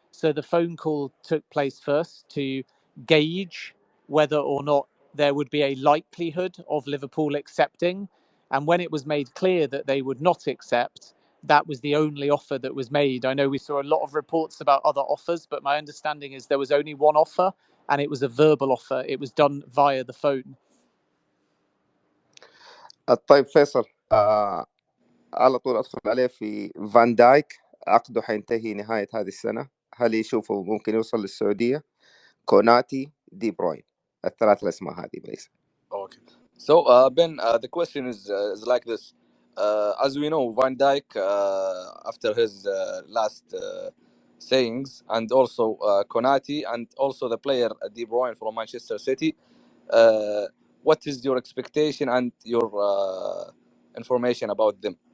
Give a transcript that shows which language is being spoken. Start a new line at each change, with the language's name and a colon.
English: So the phone call took place first to gauge whether or not there would be a likelihood of Liverpool accepting. And when it was made clear that they would not accept, that was the only offer that was made. I know we saw a lot of reports about other offers, but my understanding is there was only one offer, and it was a verbal offer. It was done via the phone.
Arabic: طيب فيصل، على طول ادخل عليه في فان دايك، عقده حينتهي نهاية هذه السنة، هل يشوفه ممكن يوصل للسعودية؟ كوناتي، دي بروين، الثلاث الاسماء هذه بس.
English: Okay. So Ben, the question is like this. As we know, Van Dijk, after his last sayings, and also Konati, and also the player De Bruyne from Manchester City, what is your expectation and your information about them?